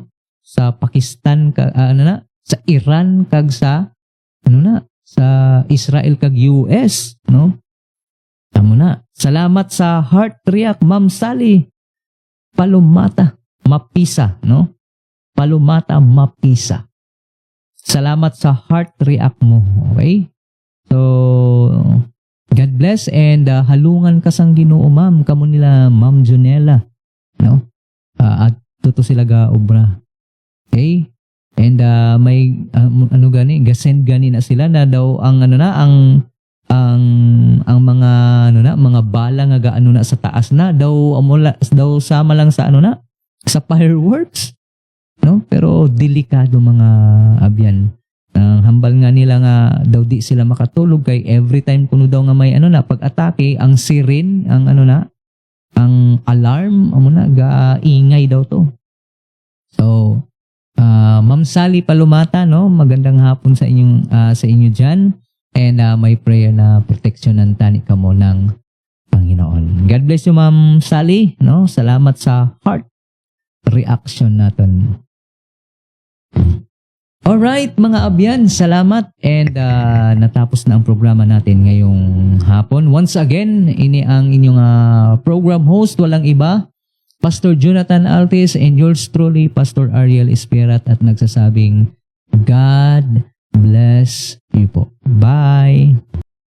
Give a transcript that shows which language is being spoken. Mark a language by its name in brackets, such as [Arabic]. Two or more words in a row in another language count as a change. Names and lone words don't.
[Hiligaynon] Sa Pakistan sa Iran kag sa sa Israel kag US, no? Tamo na. Salamat sa [English] heart react [Hiligaynon] Ma'am Sally Palumata Mapisa, no? Palumata Mapisa. Salamat sa [English] heart react [Hiligaynon] mo, okay? So [English] God bless [Hiligaynon] and halungan ka sang Ginoo, ma'am. Kamo nila Ma'am Junella, no? At tuto sila ga obra. Okay? And may gasend gani na sila na daw ang ang mga mga bala nga gaano na sa taas na daw sama lang sa sa fireworks, no? Pero delikado mga abyan. Ang hambal nga nila nga daw di sila makatulog kay [English] every time [Hiligaynon] kuno daw nga may pag-atake ang siren ang alarm ga ingay daw to. So Ma'am Sally Palumata, no, [Filipino] magandang hapon sa inyo diyan [Hiligaynon] and may prayer na proteksyonan tani kamo ng Panginoon. [English] God bless you Ma'am Sally, [Hiligaynon] no? Salamat sa [English] heart reaction [Hiligaynon] naton. [Filipino] Alright [Hiligaynon] mga abyan, [Filipino] salamat and natapos na ang programa natin ngayong hapon. [English] Once again, [Hiligaynon] ini ang inyong [English] program host, [Filipino] walang iba, [Hiligaynon] Pastor Jonathan Altis and [English] yours truly, [Filipino] Pastor Ariel Espirat at nagsasabing [English] God bless you [Filipino] po. Bye!